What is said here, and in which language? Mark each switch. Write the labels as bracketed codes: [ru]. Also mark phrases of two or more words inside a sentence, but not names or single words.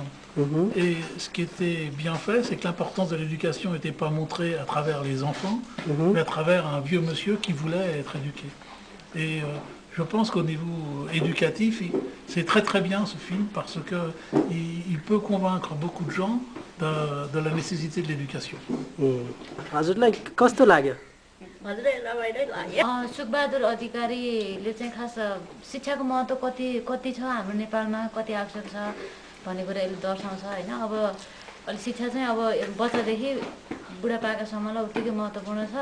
[fr] Et ce qui était bien fait, c'est que l'importance de l'éducation n'était pas montrée à travers les enfants, mais à travers un vieux monsieur qui voulait être éduqué. Et je pense qu'au niveau éducatif, c'est très très bien ce film parce qu'il peut convaincre beaucoup de gens de la nécessité de l'éducation. [ne] सुखबहादुर अधिकारीले चाहिँ खास शिक्षाको महत्त्व कति छ हाम्रो नेपालमा कति आवश्यक छ भन्ने कुरा यसले दर्शाउँछ होइन। अब अहिले शिक्षा चाहिँ अब बच्चादेखि बुढापाकासम्मलाई उत्तिकै महत्त्वपूर्ण छ।